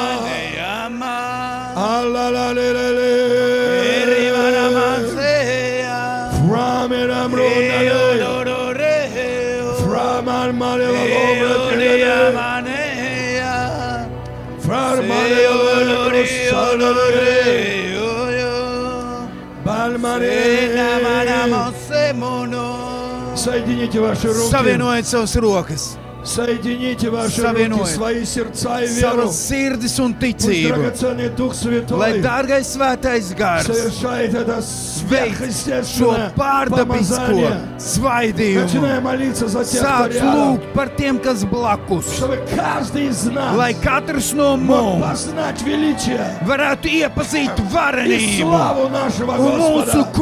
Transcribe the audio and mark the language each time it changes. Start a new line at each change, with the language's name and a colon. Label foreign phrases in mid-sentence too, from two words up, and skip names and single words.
Russian: Allalalele. Framina mronale. Framal maleva logra. Framaleva logra. Balmane. Соедините ваши руки.
Latvian: Savienojiet savas rokas,
Russian: Соедините ваши руки,
Latvian: Savienojiet
Russian: свои сердца и веру.
Latvian: savas sirdis un
Russian: Пусть
Latvian: ticību,
Russian: драгоценный Дух
Latvian: lai
Russian: Святой
Latvian: dārgais svētais gars
Russian: совершает это
Latvian: veic šo
Russian: сверхъестественное
Latvian: pārdabisko
Russian: помазание.
Latvian: svaidījumu.
Russian: Начиная молиться за тех, кто
Latvian: Sāc
Russian: рядом,
Latvian: lūgt par tiem, kas blakus,
Russian: чтобы каждый из нас
Latvian: lai katrs no
Russian: мог
Latvian: mums
Russian: познать величие
Latvian: varētu iepazīt
Russian: и
Latvian: varenību
Russian: славу нашего
Latvian: un mūsu
Russian: Господа.